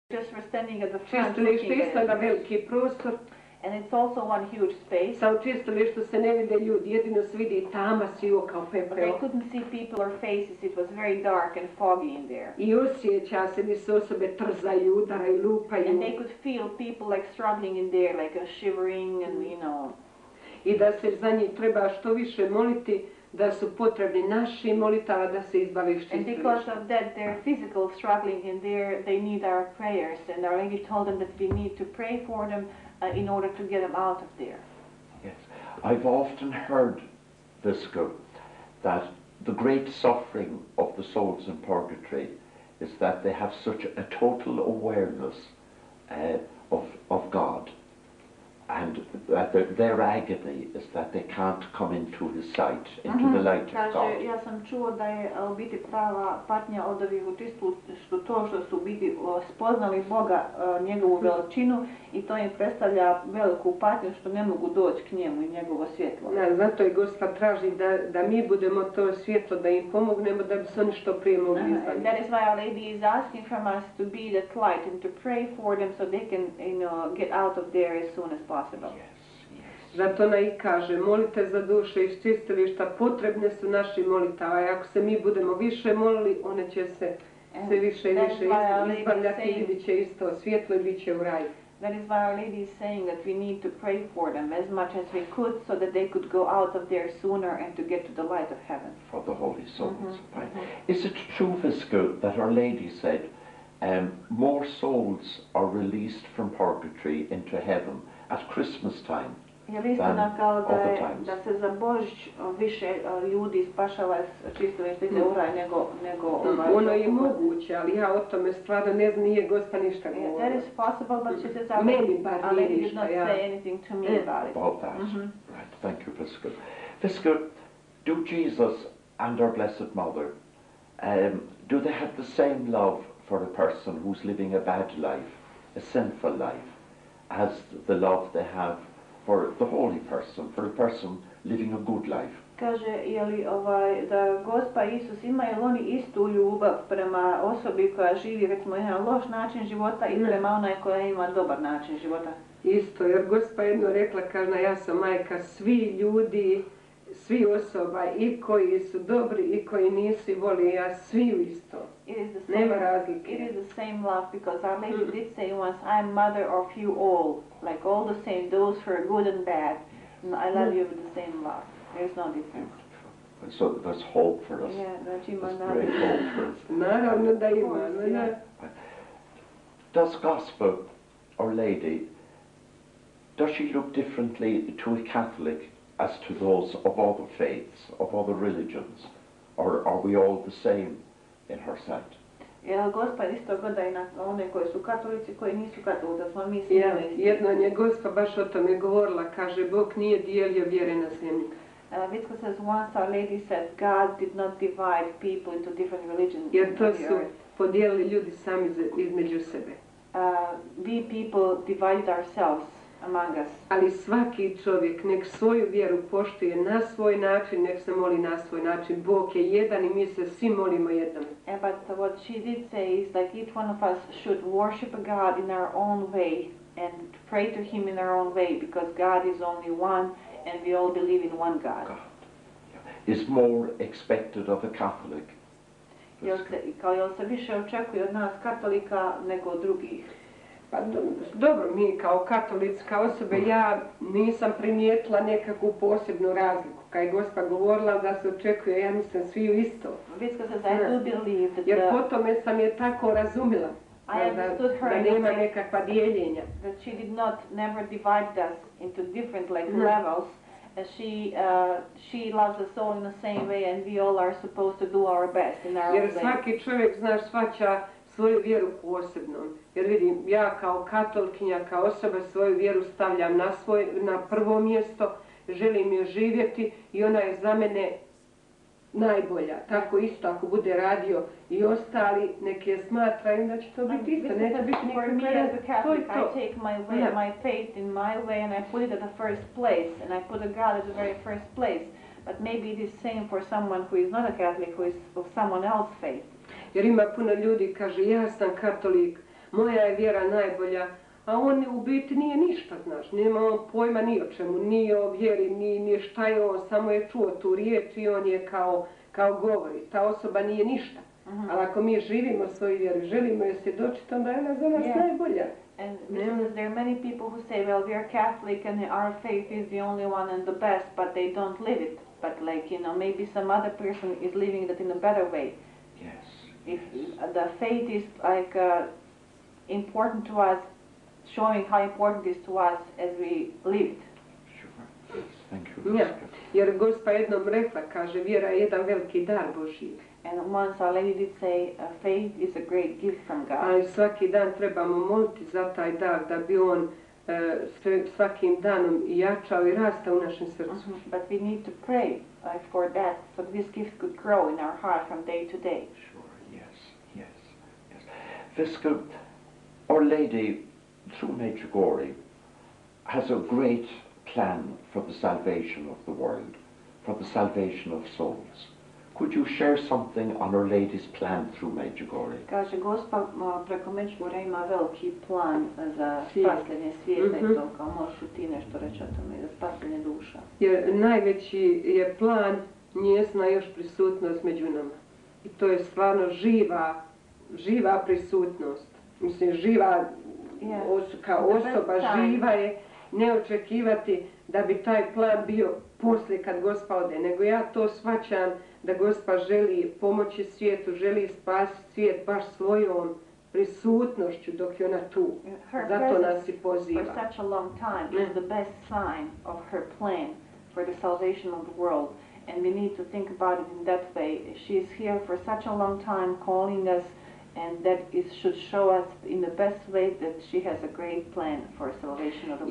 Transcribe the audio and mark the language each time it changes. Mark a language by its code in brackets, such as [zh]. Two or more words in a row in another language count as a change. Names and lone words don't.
[en] Just for standing at the front [hr] Čistilište [en] looking [hr] isto [en] at [hr] na [en] it. [hr] veliki prostor. [en] And it's also one huge space. [hr] Sa u čistilištu se ne vide ljudi, jedino se vidi tama sivo kao [en] But they [hr] pepeo. [en] couldn't see people or faces. It was very dark and foggy in there. [hr] I osjeća se gdje se osobe trzaju, udaraju, lupaju. [en] And they could feel people like struggling in there, like shivering and you know. [hr] I da se za njih treba što više moliti, da su potrebni naši molitava da se izbave iz [en] And [hr] čistilišta. [en] because of that, they're physical struggling in there, they need our prayers. And Our Lady told them that we need to pray for them in order to get them out of there. Yes, I've often heard, Vicka, that the great suffering of the souls in purgatory is that they have such a total awareness of God, and that their agony is that they can't come into His sight, into the light of [hr] Kaže, [en] God. [hr] ja sam čuo da je u biti prava patnja od ovih u čistilištu to što su u biti spoznali Boga, njegovu veličinu, i to im predstavlja veliku patnju što ne mogu doći k njemu i njegovo svjetlo. Zato i Gospod traži da mi budemo to svjetlo, da im pomognemo da bi se oni što prije mogli izbaviti. [en] That is why Our Lady is asking from us to be that light and to pray for them so they can, get out of there as soon as possible. [hr] Zato ona i kaže, molite za duše iz čistilišta, potrebne su naši molitava, i ako se mi budemo više molili, one će se sve više i više izbavljati i vidit će isto svjetlo i bit će u raju. [en] That is why Our Lady is saying that we need to pray for them as much as we could so that they could go out of there sooner and to get to the light of heaven. For the holy souls. Is it true, Vicka, that Our Lady said more souls are released from purgatory into heaven at Christmas time? [hr] Je li istina kao da se za Božić više ljudi spašava iz čistilišta ide u raj nego Ono je moguće, ali ja o tome stvarno ne znam, nije Gospa ništa govorila. [en] That is possible, but she says, [hr] Meni bar nije [en] did [hr] ništa, [en] not say anything to me about it. About that. Right, thank you, Vicka. Vicka, do Jesus and our Blessed Mother, do they have the same love for a person who's living a bad life, a sinful life, as the love they have for the holy person, for a person living a good life? [hr] Kaže, je li da Gospa Isus imaju li oni istu ljubav prema osobi koja živi recimo jedan loš način života i prema onaj koja ima dobar način života? Isto, jer Gospa jedno rekla, kaže, ja sam majka svi ljudi, svi osoba, i koji su dobri i koji nisu, i voli ja svi isto. Nema razlike. [en] It is the same love, because Our Lady did say once, I am mother of you all, like all the same, those who are good and bad. I love you with the same love. There is no difference. So there's hope for us. Yeah, [hr] znači ima [en] there's great hope for us. [hr] Naravno da ima. [en] Does Gospel, Our Lady, does she look differently to a Catholic as to those of other faiths, of other religions? Or are we all the same in her sight? [hr] Jel Gospa isto gleda i na one koji su katolici, koji nisu katolici, da smo mi svi isti? Jedno je Gospa baš o tome govorila, kaže, Bog nije dijelio vjere na zemlji. [en] Vicka says once Our Lady said God did not divide people into different religions. [hr] Jer to su podijelili ljudi sami između sebe. [en] We people divided ourselves among us. [hr] Ali svaki čovjek nek svoju vjeru poštuje na svoj način, nek se moli na svoj način. Bog je jedan i mi se svi molimo jednom. [en] But what she did say is like each one of us should worship God in our own way and pray to Him in our own way, because God is only one and we all believe in one God. Is more expected of a Catholic? [hr] Jel se više očekuje od nas katolika nego od drugih? Pa dobro, mi kao katolicka osobe, ja nisam primijetila nekakvu posebnu razliku. Kad je Gospa govorila da se očekuje, ja mislim svi isto. Jer po tome sam je tako razumila. Da nema nekakva dijeljenja. [en] That she did not never divide us into different levels. She loves us all in the same way and we all are supposed to do our best in our own way. [hr] Jer svaki čovjek, znaš, shvaća svoju vjeru posebno. Jer vidim, ja kao katolkinja, kao osoba svoju vjeru stavljam na prvo mjesto, želim je živjeti i ona je za mene najbolja. Tako isto ako bude radio i ostali, nek je smatraju da će to biti isto. Neće biti [en] nikakve I take my faith in my way and I put it at the first place and I put God at the very first place. But maybe it is same for someone who is not a Catholic, who is of someone else's faith. [hr] Jer ima puno ljudi kaže, ja sam katolik, moja je vjera najbolja, a on u biti nije ništa, znaš, nema on pojma ni o čemu, ni o vjeri, ni šta je on, samo je čuo tu riječ i on je kao govori, ta osoba nije ništa. Ali ako mi živimo svoju vjeru, želimo je svjedočiti, onda je ona za nas najbolja. [en] And there are many people who say, well, we are Catholic and our faith is the only one and the best, but they don't live it. But like, you know, maybe some other person is living that in a better way. Yes. If the faith is like important to us, showing how important it is to us as we live it. Sure. Yes. Thank you. [hr] Ja, jer Gospa jednom rekla, kaže, vjera je jedan veliki dar Božji. [en] And once Our Lady did say, faith is a great gift from God. [hr] Ali svaki dan trebamo moliti za taj dar, da bi on svakim danom jačao i rastao u našem srcu. [en] But we need to pray for that, so this gift could grow in our heart from day to day. Sure, yes. Vicka, Our Lady, through Medjugorje, has a great plan for the salvation of the world, for the salvation of souls. Could you share something on Our Lady's plan through Medjugorje? [hr] Kaže, Gospa preko Medjugorja ima veliki plan za spasenje svijeta i to, kao možeš ti nešto reći o tome, za spasenje duša. Jer najveći je plan njezina još prisutnost među nama. I to je stvarno živa prisutnost. Mislim, živa kao osoba, živa je, ne očekivati da bi taj plan bio poslije kad Gospa ode, nego ja to shvaćam da Gospa želi pomoći svijetu, želi spasiti svijet baš svojom prisutnošću dok je ona tu. Zato nas i poziva. [en] For such a long time is the best sign of her plan for the salvation of the world. And we need to think about it in that way. She is here for such a long time calling us, and that should show us in the best way that she has a great plan for salvation of the world.